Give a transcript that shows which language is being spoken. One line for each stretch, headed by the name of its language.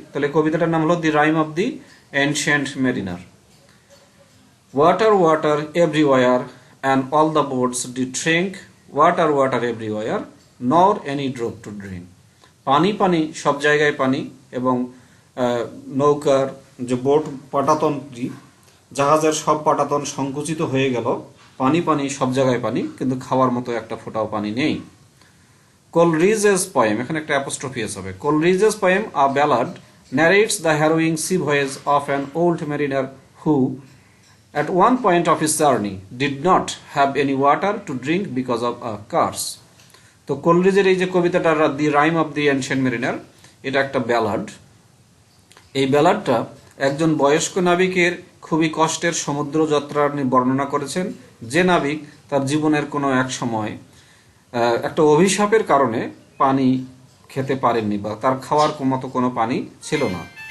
Bangla: তাহলে কবিতাটার নাম হলো দি rhyme of the ancient mariner.
English: Water, water everywhere, and all the boats did drink. Water, water everywhere, nor any drop to drink.
Bangla: পানি পানি সব জায়গায় পানি এবং নৌকার যে বোট পাটাতনটি জাহাজের সব পাটাতন সংকুচিত হয়ে গেল। পানি পানি সব জায়গায় পানি, কিন্তু খাওয়ার মতো একটা ফোঁটাও পানি নেই।
English: Coleridge's poem,
Bangla: এখানে একটা অ্যাপোস্ট্রোফিয়াস হবে।
English: Coleridge's poem, A Ballad, narrates the harrowing sea voyage of an old mariner who, at one point of his journey, did not have any water to drink because of a curse.
Bangla: তো কোলরিজের এই যে কবিতাটা দি rhyme of the ancient mariner, এটা একটা ballad. এই ব্যালাডটা একজন বয়স্ক নাবিকের খুবই কষ্টের সমুদ্র যাত্রার বর্ণনা করেছেন, যে নাবিক তার জীবনের কোনো এক সময় একটা অভিশাপের কারণে পানি খেতে পারেননি বা তার খাওয়ার মতো কোনো পানি ছিল না।